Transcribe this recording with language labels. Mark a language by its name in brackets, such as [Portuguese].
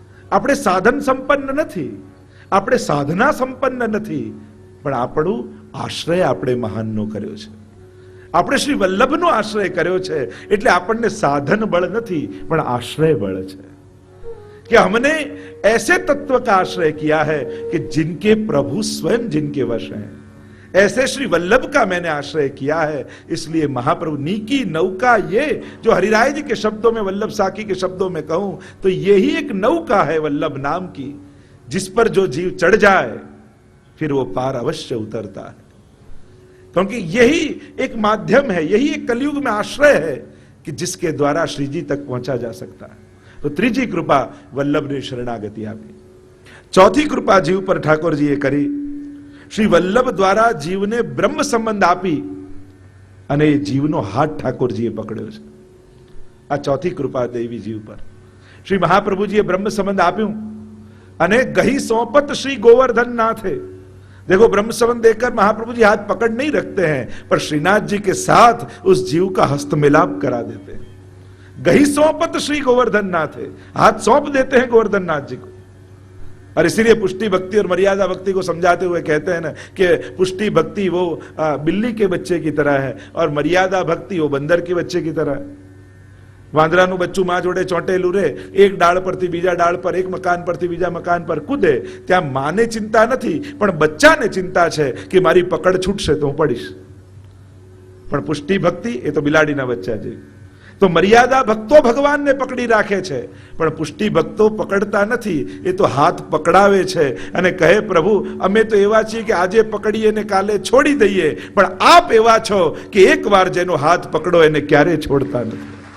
[Gujarati] આપણે સાધન સંપન્ન નથી, આપણે સાધના સંપન્ન નથી, પણ આપણું આશ્રય આપણે મહાનનો કર્યો છે. આપણે શ્રી વલ્લભનો આશ્રય કર્યો છે, એટલે આપણને સાધન બળ નથી, પણ આશ્રય બળ છે. [Hindi] कि हमने ऐसे तत्व का आश्रय किया है कि जिनके प्रभु स्वयं जिनके वश हैं, ऐसे श्री वल्लभ का मैंने आश्रय किया है. इसलिए महाप्रभु नीकी नौका, ये जो हरिराय जी के शब्दों में, वल्लभ साखी के शब्दों में कहूं तो यही एक नौका है वल्लभ नाम की, जिस पर जो जीव चढ़ जाए फिर वो पार अवश्य उतरता है. क्योंकि यही एक माध्यम है, यही एक कलयुग में आश्रय है कि जिसके द्वारा श्री जी तक पहुंचा जा सकता है. [Gujarati] तो ત્રીજી કૃપા વલ્લભની શરણાગતિ આપી. ચોથી કૃપા જીવ પર ઠાકોરજીએ કરી, શ્રી વલ્લભ દ્વારા જીવને બ્રહ્મ સંબંધ આપી અને એ જીવનો હાથ ઠાકોરજીએ પકડ્યો છે. આ ચોથી કૃપા દેવી જીવ પર. શ્રી મહાપ્રભુજીએ બ્રહ્મ સંબંધ આપ્યું અને ગહી સોંપત [Hindi] श्री गोवर्धन नाथे. देखो, ब्रह्म संबंध देकर महाप्रभु जी हाथ पकड़ नहीं रखते हैं, पर श्रीनाथ जी के साथ उस जीव का हस्त मिलाप करा देते हैं. गही सौंपत श्री गोवर्धन नाथ है, हाथ सौंप देते हैं गोवर्धन नाथ जी को. और इसीलिए पुष्टि भक्ति और मर्यादा भक्ति को समझाते हुए कहते हैं ना कि पुष्टि भक्ति वो बिल्ली के बच्चे की तरह है और मर्यादा भक्ति वो बंदर के बच्चे की तरह है. [Gujarati] વાંદરાનું બચ્ચું માં જોડે ચોંટેલું રહે, એક ડાળ પરથી બીજા ડાળ પર, એક મકાન પરથી બીજા મકાન પર કૂદે, ત્યાં માને ચિંતા નથી, પણ બચ્ચાને ચિંતા છે કે મારી પકડ છૂટશે તો હું પડીશ. પણ પુષ્ટિ ભક્તિ એ તો બિલાડીના બચ્ચા જેવી. તો મર્યાદા ભક્તો ભગવાનને પકડી રાખે છે, પણ પુષ્ટિ ભક્તો પકડતા નથી, એ તો હાથ પકડાવે છે અને કહે પ્રભુ અમે તો એવા છીએ કે આજે પકડીએ ને કાલે છોડી દઈએ, પણ આપ એવા છો કે એકવાર જેનો હાથ પકડો એને ક્યારે છોડતા નથી.